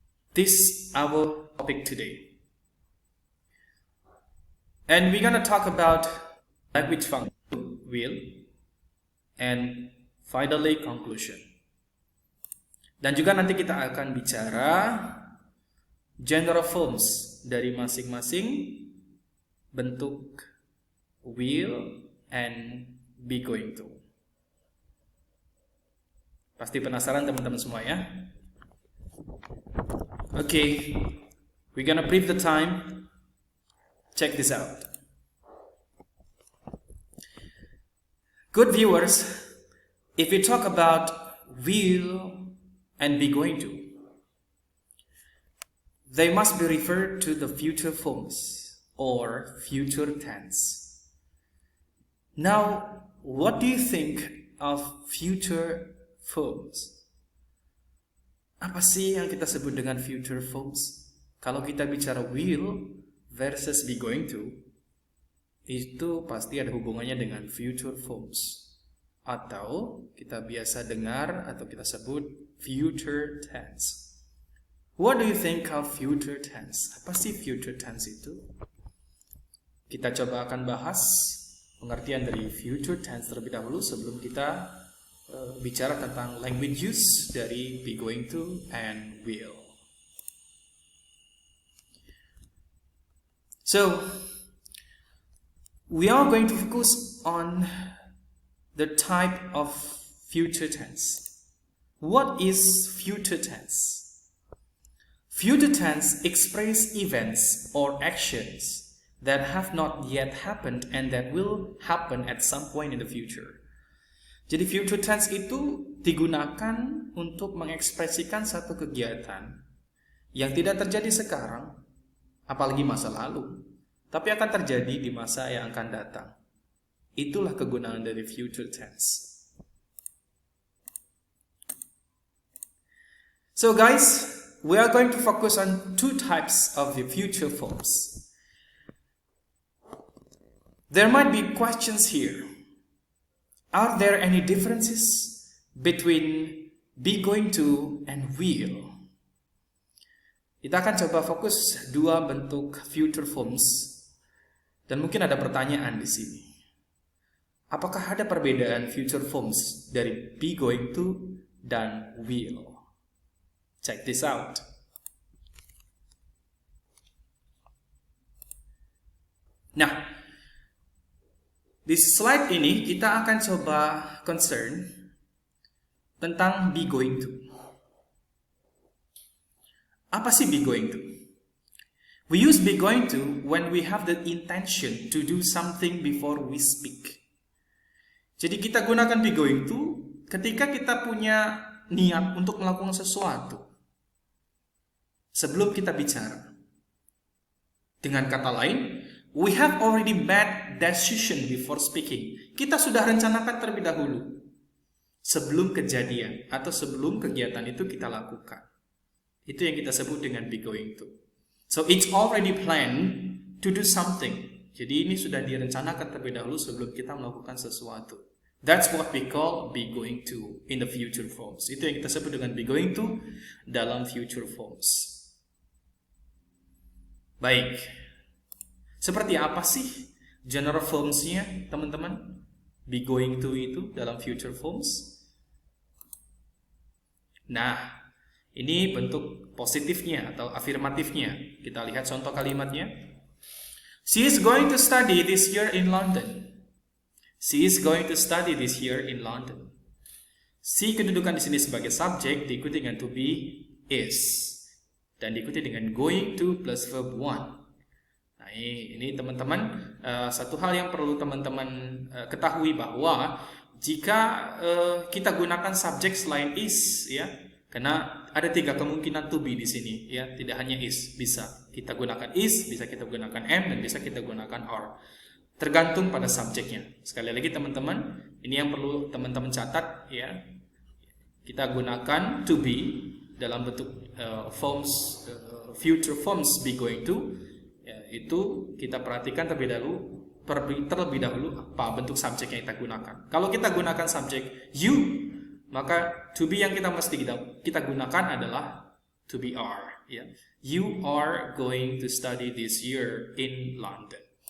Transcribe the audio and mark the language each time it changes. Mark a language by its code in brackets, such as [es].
[en] This is our topic today. And we're gonna talk about language function, will, and finally conclusion. [id] Dan juga nanti kita akan bicara general forms dari masing-masing bentuk will and be going to. Pasti penasaran teman-teman semua ya? [en] Okay, we're gonna brief the time. Check this out. Good viewers, if we talk about will and be going to, they must be referred to the future forms or future tense. Now, what do you think of future forms? [id] Apa sih yang kita sebut dengan future forms? Kalau kita bicara will versus be going to, itu pasti ada hubungannya dengan future forms, atau kita biasa dengar atau kita sebut future tense. [en] What do you think of future tense? [id] Apa sih future tense itu? Kita coba akan bahas pengertian dari future tense terlebih dahulu sebelum kita bicara tentang language use dari be going to and will. [en] So, we are going to focus on the type of future tense. What is future tense? Future tense express events or actions that have not yet happened and that will happen at some point in the future. [id] Jadi future tense itu digunakan untuk mengekspresikan satu kegiatan yang tidak terjadi sekarang, apalagi masa lalu, tapi akan terjadi di masa yang akan datang. Itulah kegunaan dari future tense. [en] So guys, we are going to focus on two types of the future forms. There might be questions here. Are there any differences between be going to and will? [id] Kita akan coba fokus dua bentuk future forms dan mungkin ada pertanyaan di sini. Apakah ada perbedaan future forms dari be going to dan will? [en] Check this out. [id] Nah, di slide ini kita akan coba concern tentang be going to. Apa sih be going to? [en] We use be going to when we have the intention to do something before we speak. [id] Jadi kita gunakan be going to ketika kita punya niat untuk melakukan sesuatu sebelum kita bicara. Dengan kata lain, [en] we have already made decision before speaking. [id] Kita sudah rencanakan terlebih dahulu sebelum kejadian atau sebelum kegiatan itu kita lakukan. Itu yang kita sebut dengan be going to. [en] So it's already planned to do something. [id] Jadi ini sudah direncanakan terlebih dahulu sebelum kita melakukan sesuatu. [en] That's what we call be going to in the future forms. [id] Itu yang kita sebut dengan be going to dalam future forms. Baik. Seperti apa sih general forms-nya, teman-teman? Be going to itu dalam future forms. Nah, ini bentuk positifnya atau afirmatifnya. Kita lihat contoh kalimatnya. [en] She is going to study this year in London. She is going to study this year in London. [id] She kedudukan di sini sebagai subjek diikuti dengan to be is dan diikuti dengan going to plus verb one. Nah, ini teman-teman satu hal yang perlu teman-teman ketahui bahwa jika kita gunakan subjek selain is, ya, karena ada 3 kemungkinan to be di sini, ya, tidak hanya is, bisa kita gunakan is, bisa kita gunakan am, dan bisa kita gunakan are. Tergantung pada subjeknya. Sekali lagi teman-teman, ini yang perlu teman-teman catat, ya. Kita gunakan to be dalam bentuk forms, future forms be going to, ya, itu kita perhatikan terlebih dahulu apa bentuk subjek yang kita gunakan. Kalau kita gunakan subjek you, maka to be yang kita mesti kita gunakan adalah to be are, ya. [en] You are going to study this year in London.